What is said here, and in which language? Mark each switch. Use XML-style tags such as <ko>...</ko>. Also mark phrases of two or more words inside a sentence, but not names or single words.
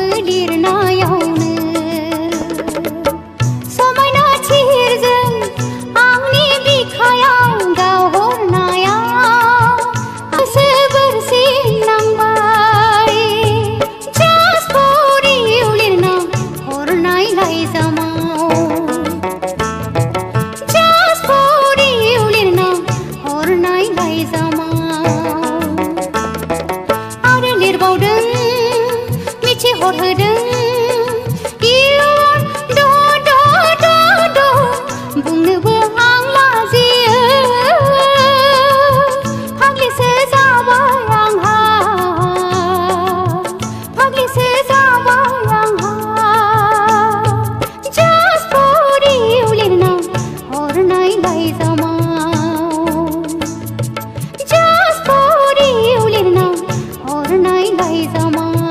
<brx>बिरनायावनो समायना थिरजों आंनि बिखायाव गावहरनाया गोसो बोरसिन नांबाय</brx> <en>Just for you</en> <brx>लिरना हरनाय लाइजामाव</brx> <en>Just for you</en> <brx>लिरना हरनाय लाइजामाव आरो लिरबावदों मिथिहरहोदों बुंनोबो आं लाजियो फाग्लिसो जाबाय आंहा फाग्लिसो जाबाय आंहा</brx> <en>Just for you</en> <brx>लिरना हरनाय लाइजामाव</brx> <en>Just for you</en> <brx>लिरना हरनाय लाइजामाव</brx>